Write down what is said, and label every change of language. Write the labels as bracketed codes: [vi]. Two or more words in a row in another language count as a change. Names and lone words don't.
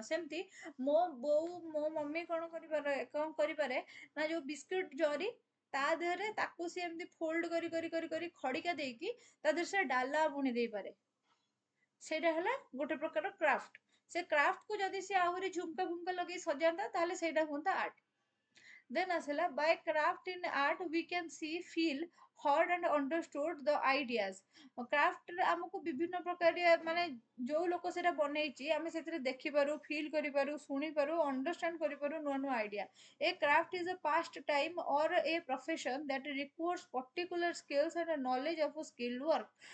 [or] ସେମିତି ମୋ ବୋଉ ମୋ ମମି କଣ କରିପାରେ ନା, ଯୋଉ ବିସ୍କୁଟ ଜରି ତା ଦେହରେ ତାକୁ ସିଏ ଏମିତି ଫୋଲ୍ଡ କରି କରି କରି କରି ଖଡିକା ଦେଇକି ତା ଦେହରେ ସେ ଡାଲା ବୁଣି ଦେଇପାରେ। ସେଇଟା ହେଲା ଗୋଟେ ପ୍ରକାର କ୍ରାଫ୍ଟ। ସେ କ୍ରାଫ୍ଟକୁ ଯଦି ସେ ଆହୁରି ଝୁମକା ଫୁମକା ଲଗେଇ ସଜାନ୍ତା, ତାହେଲେ ସେଇଟା ହୁଅନ୍ତା ଆର୍ଟ। [en] ଦେନ୍ ଆସିଲା by craft in art we can see, feel, heard and understood the ideas। [or] କ୍ରାଫ୍ଟରେ ଆମକୁ ବିଭିନ୍ନ ପ୍ରକାରିଆ ମାନେ ଯୋଉ ଲୋକ ସେଟା ବନେଇଛି ଆମେ ସେଥିରେ ଦେଖିପାରୁ, ଫିଲ୍ କରିପାରୁ, ଶୁଣିପାରୁ, ଅଣ୍ଡରଷ୍ଟାଣ୍ଡ କରିପାରୁ ନୂଆ ନୂଆ ଆଇଡିଆ। [en] A craft is a past time or a profession that requires particular skills and knowledge of skill work.